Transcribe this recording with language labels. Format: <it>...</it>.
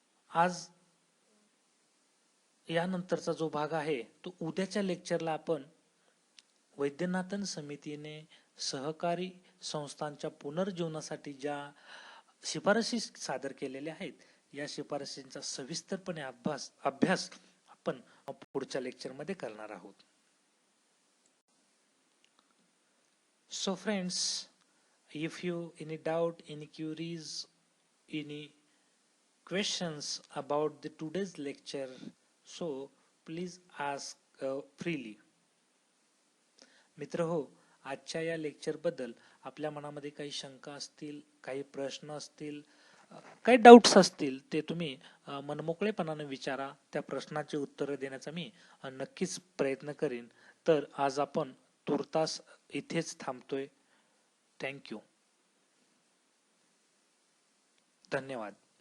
<mr>आज यानंतरचा जो भाग आहे तो उद्याच्या लेक्चरला आपण वैद्यनाथन समितीने सहकारी संस्थांच्या पुनर्जीवनासाठी ज्या शिफारसी सादर केलेल्या आहेत, या शिफारसींचा सविस्तरपणे अभ्यास आपण पुढच्या लेक्चरमध्ये करणार आहोत.</mr> <en>So friends, if you any doubt, any queries, any questions about the today's lecture, so please ask freely.</en> <mr>मित्र हो, आजच्या या लेक्चर बद्दल आपल्या मनामध्ये काही शंका असतील, काही प्रश्न असतील, काही डाऊट्स असतील, ते तुम्ही मनमोकळेपणाने विचारा. त्या प्रश्नाची उत्तरं देण्याचा मी नक्कीच प्रयत्न करीन. तर आज आपण तुर्तास इथेच थांबतोय. थँक्यू. धन्यवाद.</mr>